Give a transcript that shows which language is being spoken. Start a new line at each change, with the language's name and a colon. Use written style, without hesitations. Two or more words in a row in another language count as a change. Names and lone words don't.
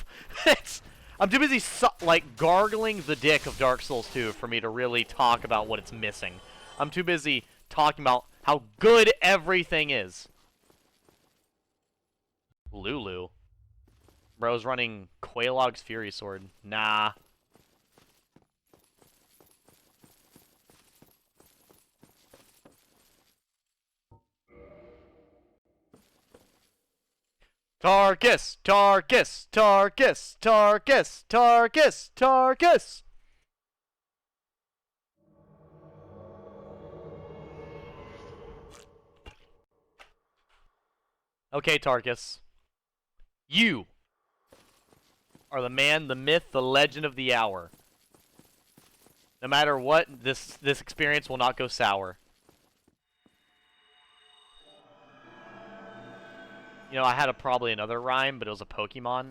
English: I'm too busy like gargling the dick of Dark Souls 2 for me to really talk about what it's missing. I'm too busy talking about how good everything is. Lulu. Bro's running Quailog's Fury Sword. Nah. Tarkus! Tarkus! Tarkus! Tarkus! Tarkus! Tarkus! Okay, Tarkus. You are the man, the myth, the legend of the hour. No matter what, this experience will not go sour. You know, I had probably another rhyme, but it was a Pokemon.